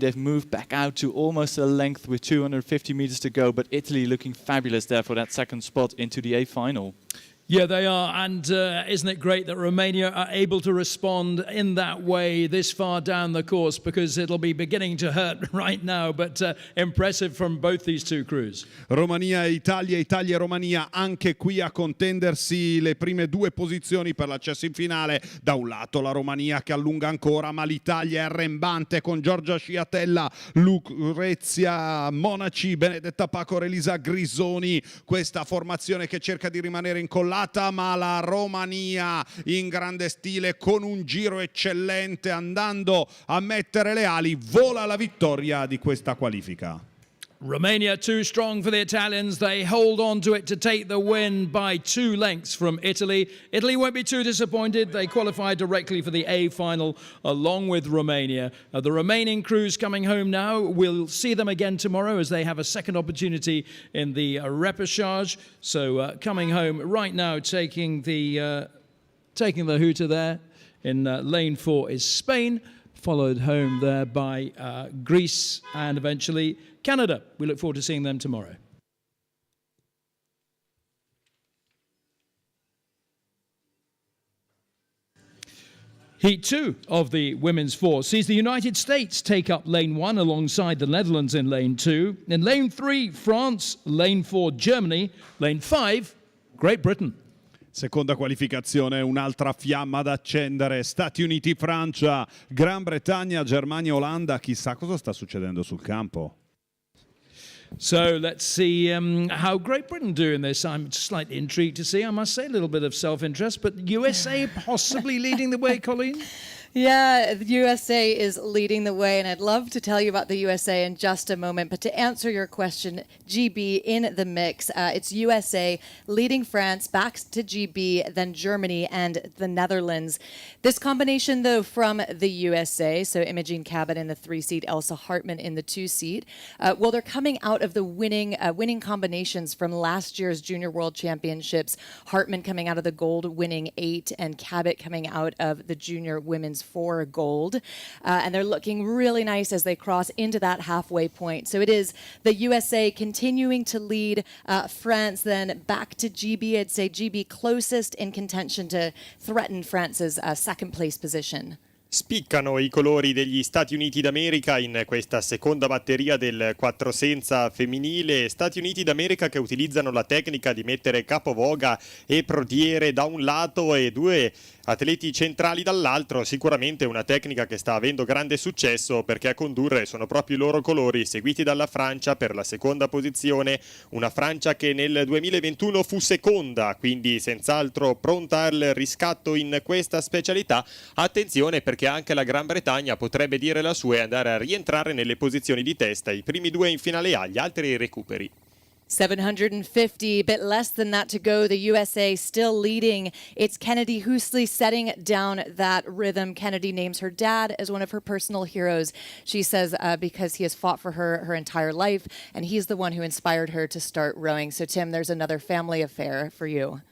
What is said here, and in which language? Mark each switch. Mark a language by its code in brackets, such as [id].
[en] They've moved back out to almost a length with 250 meters to go, but Italy looking fabulous there for that second spot into the A final. Yeah, they are, and isn't it great that Romania are able to respond in that way this far down the course, because it'll be beginning to hurt right now, but impressive from both these two crews. [it] Romania e Italia, Italia e Romania anche qui a contendersi le prime due posizioni per l'accesso in finale. Da un lato la Romania che allunga ancora, ma l'Italia è arrembante con Giorgia Sciatella, Lucrezia Monaci, Benedetta Pacor, Elisa Grisoni. Questa formazione che cerca di rimanere incollata, ma la Romania in grande stile con un giro eccellente, andando a mettere le ali, vola alla vittoria di questa qualifica. [en] Romania too strong for the Italians. They hold on to it to take the win by 2 lengths from Italy. Italy won't be too disappointed. They qualify directly for the A final along with Romania. The remaining crews coming home now. We'll see them again tomorrow as they have a second opportunity in the repechage. So coming home right now, taking the hooter there in lane 4 is Spain, followed home there by Greece and eventually Canada. We look forward to seeing them tomorrow. Heat 2 of the women's 4 sees the United States take up lane 1 alongside the Netherlands in lane 2. In lane 3, France. Lane 4, Germany. Lane 5, Great Britain. [it] Seconda qualificazione, un'altra fiamma da accendere. Stati Uniti, Francia, Gran Bretagna, Germania, Olanda. Chissà cosa sta succedendo sul campo. [en] So let's see how Great Britain do in this. I'm slightly intrigued to see. I must say, a little bit of self-interest, but USA possibly leading the way, Colleen? Yeah, the USA is leading the way, and I'd love to tell you about the USA in just a moment. But to answer your question, GB in the mix. It's USA leading France, back to GB, then Germany and the Netherlands. This combination, though, from the USA, so Imogen Cabot in the 3 seat, Elsa Hartmann in the 2 seat. Well, they're coming out of the winning combinations from last year's Junior World Championships. Hartmann coming out of the gold winning 8, and Cabot coming out of the Junior Women's 4 gold. And they're looking really nice as they cross into that halfway point. So it is the USA continuing to lead France, then back to GB. I'd say GB closest in contention to threaten France's second place position. [it] Spiccano i colori degli Stati Uniti d'America in questa seconda batteria del 4 senza femminile. Stati Uniti d'America che utilizzano la tecnica di mettere capovoga e prodiere da un lato e 2 atleti centrali dall'altro. Sicuramente una tecnica che sta avendo grande successo, perché a condurre sono proprio i loro colori, seguiti dalla Francia per la seconda posizione. Una Francia che nel 2021 fu seconda, quindi senz'altro pronta al riscatto in questa specialità. Attenzione, perché anche la Gran Bretagna potrebbe dire la sua e andare a rientrare nelle posizioni di testa. I primi 2 in finale A, gli altri ai recuperi. [en] 750, bit less than that to go. The USA still leading. It's Kennedy Housley setting down that rhythm. Kennedy names her dad as one of her personal heroes. She says because he has fought for her entire life, and he's the one who inspired her to start rowing. So, Tim, there's another family affair for you.